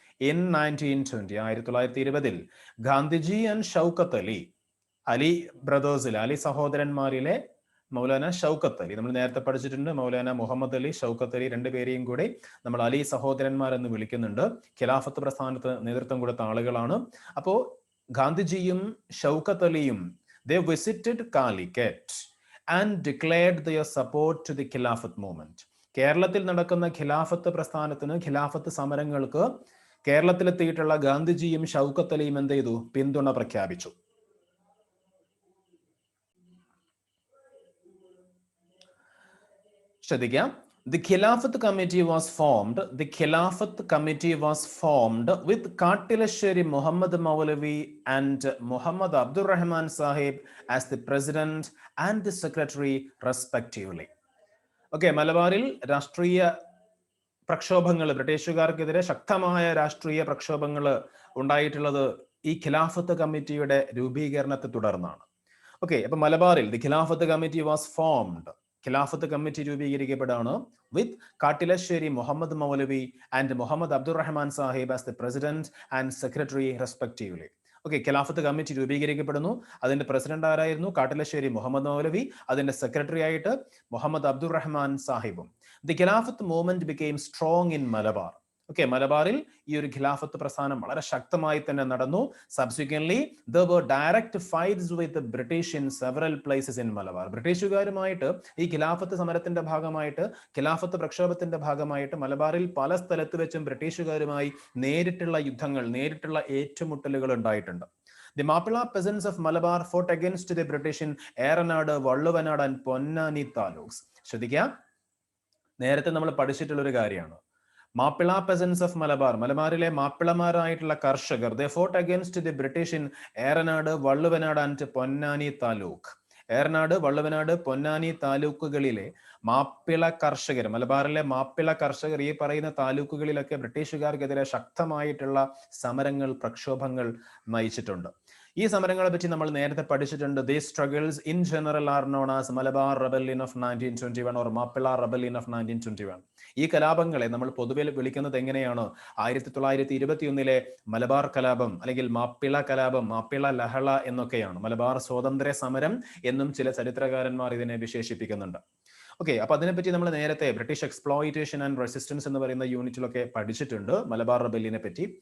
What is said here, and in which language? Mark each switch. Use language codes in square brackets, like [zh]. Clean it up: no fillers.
[ml] In 1920, 1920 Gandhiji and Shoukath Ali ബ്രദേഴ്സിലെ, Ali സഹോദരന്മാരിലെ Maulana Shoukath Ali, നമ്മൾ നേരത്തെ പഠിച്ചിട്ടുണ്ട്, മൗലാന മുഹമ്മദ് അലി, ഷൗക്കത്ത് അലി, രണ്ടുപേരെയും കൂടി നമ്മൾ അലി സഹോദരന്മാർ എന്ന് വിളിക്കുന്നുണ്ട്. ഖിലാഫത്ത് പ്രസ്ഥാനത്ത് നേതൃത്വം കൊടുത്ത ആളുകളാണ്. അപ്പോൾ ഗാന്ധിജിയും ഷൗക്കത്ത് അലിയും [en] they visited Calicut and declared their support to the Khilafat movement. [ml] കേരളത്തിൽ നടക്കുന്ന ഖിലാഫത്ത് പ്രസ്ഥാനത്തിന്, ഖിലാഫത്ത് സമരങ്ങൾക്ക് കേരളത്തിലെത്തിയിട്ടുള്ള ഗാന്ധിജിയും ഷൗക്കത്ത് അലിയും എന്ത് ചെയ്തു? പിന്തുണ പ്രഖ്യാപിച്ചു. ശ്രദ്ധിക്കാം. [en] The Khilafat Committee was formed. The Khilafat Committee was formed with Katilasheri Muhammad Maulavi and Muhammad Abdur Rahman Sahib as the president and the secretary respectively. [ml] Okay, മലബാറിൽ രാഷ്ട്രീയ പ്രക്ഷോഭങ്ങൾ, ബ്രിട്ടീഷുകാർക്കെതിരെ ശക്തമായ രാഷ്ട്രീയ പ്രക്ഷോഭങ്ങൾ ഉണ്ടായിട്ടുള്ളത് ഈ ഖിലാഫത്ത് കമ്മിറ്റിയുടെ രൂപീകരണത്തെ തുടർന്നാണ്. ഓക്കെ, അപ്പൊ മലബാറിൽ [en] the Khilafat committee was formed, [ml] Khilafat committee രൂപീകരിക്കപ്പെടുകയാണ് [en] With Kattilassery Muhammad Moulavi and Muhammad Abdur Rahman Sahib as the president and secretary respectively. [ml] Okay, Khilafat committee രൂപീകരിക്കപ്പെടുന്നു. അതിന്റെ പ്രസിഡന്റ് ആരായിരുന്നു? കാട്ടിലശ്ശേരി മുഹമ്മദ് മൗലവി. അതിന്റെ സെക്രട്ടറി ആയിട്ട് Muhammad Abdur Rahman സാഹിബും. [en] The Khilafat movement became strong in Malabar. [ml] Okay, മലബാറിൽ ഈ ഒരു ഖിലാഫത്ത് പ്രസ്ഥാനം വളരെ ശക്തമായി തന്നെ നടന്നു. [en] Subsequently there were direct fights with the British in several places in Malabar. [ml] ബ്രിട്ടീഷുകാരുമായിട്ട് ഈ ഖിലാഫത്ത് സമരത്തിന്റെ ഭാഗമായിട്ട്, ഖിലാഫത്ത് പ്രക്ഷോഭത്തിന്റെ ഭാഗമായിട്ട് മലബാറിൽ പല സ്ഥലത്ത് വെച്ചും ബ്രിട്ടീഷുകാരുമായി നേരിട്ടുള്ള യുദ്ധങ്ങൾ, നേരിട്ടുള്ള ഏറ്റുമുട്ടലുകൾ ഉണ്ടായിട്ടുണ്ട്. [en] The Mappila peasants of Malabar fought against the British in Eranad, Valluvanad and Ponnani taluks. [ml] ശ്രദ്ധിക്കുക, നേരത്തെ നമ്മൾ പഠിച്ചിട്ടുള്ള ഒരു കാര്യമാണ്. [en] Mappila peasants of Malabar, [ml] മലബാറിലെ മാപ്പിളമാരായിട്ടുള്ള കർഷകർ, [en] they fought against the British in Eranad, Valluvanad and Ponnani taluk. [ml] Eranad, Valluvanad, Ponnani താലൂക്കുകളിലെ Mappila കർഷകർ, മലബാറിലെ മാപ്പിള കർഷകർ ഈ പറയുന്ന താലൂക്കുകളിലൊക്കെ ബ്രിട്ടീഷുകാർക്കെതിരെ ശക്തമായിട്ടുള്ള സമരങ്ങൾ, പ്രക്ഷോഭങ്ങൾ നയിച്ചിട്ടുണ്ട്. ഈ സമരങ്ങളെ പറ്റി നമ്മൾ നേരത്തെ പഠിച്ചിട്ടുണ്ട്. [en] These struggles in general are known as Malabar Rebellion of 1921 or Mappila Rebellion of 1921. [ml] ഈ കലാപങ്ങളെ നമ്മൾ പൊതുവെ വിളിക്കുന്നത് എങ്ങനെയാണ്? 1921 മലബാർ കലാപം അല്ലെങ്കിൽ മാപ്പിള കലാപം, മാപ്പിള ലഹള എന്നൊക്കെയാണ്. മലബാർ സ്വാതന്ത്ര്യ സമരം എന്നും ചില ചരിത്രകാരന്മാർ ഇതിനെ വിശേഷിപ്പിക്കുന്നുണ്ട്. ഓക്കെ, അപ്പൊ അതിനെപ്പറ്റി നമ്മൾ നേരത്തെ ബ്രിട്ടീഷ് എക്സ്പ്ലോയിറ്റേഷൻ ആൻഡ് റെസിസ്റ്റൻസ് എന്ന് പറയുന്ന യൂണിറ്റിലൊക്കെ പഠിച്ചിട്ടുണ്ട് മലബാർ റെബല്ലിനെ പറ്റി.